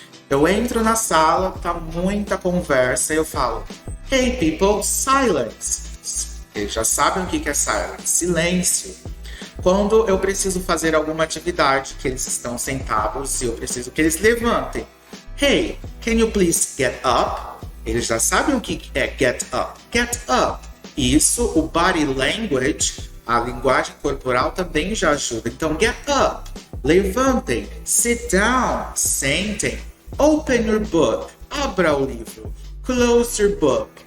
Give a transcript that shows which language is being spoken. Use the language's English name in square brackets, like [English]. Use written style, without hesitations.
[Portuguese] Eu entro na sala, tá muita conversa, e eu falo, [English] hey people, silence. [Portuguese] Eles já sabem o que é silence, silêncio. Quando eu preciso fazer alguma atividade, que eles estão sentados e eu preciso que eles levantem. [English] Hey, can you please get up? [Portuguese] Eles já sabem o que é get up. [English] Get up. [Portuguese] Isso, o body language, a linguagem corporal também já ajuda. Então, [English] get up. [Portuguese] Levantem. [English] Sit down. [Portuguese] Sentem. [English] Open your book. [Portuguese] Abra o livro. [English] Close your book.